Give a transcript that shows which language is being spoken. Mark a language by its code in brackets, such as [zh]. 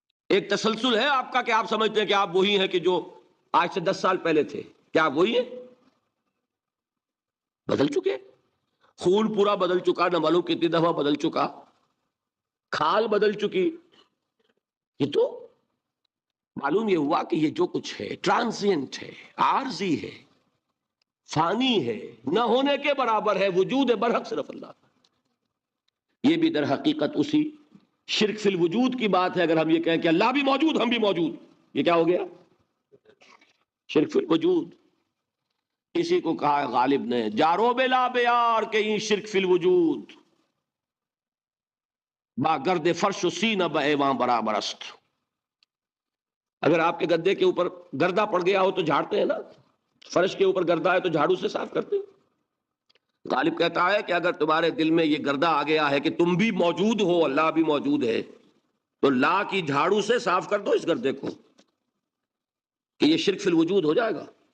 [ur] ایک تسلسل ہے آپ کا کہ آپ سمجھتے ہیں کہ آپ وہی ہیں کہ جو آج سے 10 سال پہلے تھے۔ کیا آپ وہی ہیں؟ بدل چکے، خون پورا بدل چکا، نہ معلوم کتنی دفعہ بدل چکا، کھال بدل چکی۔ یہ تو معلوم یہ ہوا کہ یہ جو کچھ ہے ٹرانزینٹ ہے، عارضی ہے، فانی ہے، نہ ہونے کے برابر ہے، وجود برحق صرف اللہ کا۔ یہ بھی در حقیقت اسی شرک فی الوجود کی بات ہے. اگر ہم یہ کہیں کہ اللہ بھی موجود ہم بھی موجود، یہ کیا ہو گیا؟ شرک فی الوجود. اسی کو کہا ہے غالب نے [fa] جارو بلا بیار کہ این شرک فی الوجود، با گرد فرش و سینہ با ایوان برابر است. [ur] اگر آپ کے گدے کے اوپر گردہ پڑ گیا ہو تو جھاڑتے ہیں نا، فرش کے اوپر گردہ ہے تو جھاڑو سے صاف کرتے ہیں. غالب کہتا ہے کہ اگر تمہارے دل میں یہ گردہ آ گیا ہے کہ تم بھی موجود ہو، اللہ بھی موجود ہے، تو لا کی جھاڑو سے صاف کر دو اس گردے کو، کہ یہ شرک فی الوجود ہو جائے گا.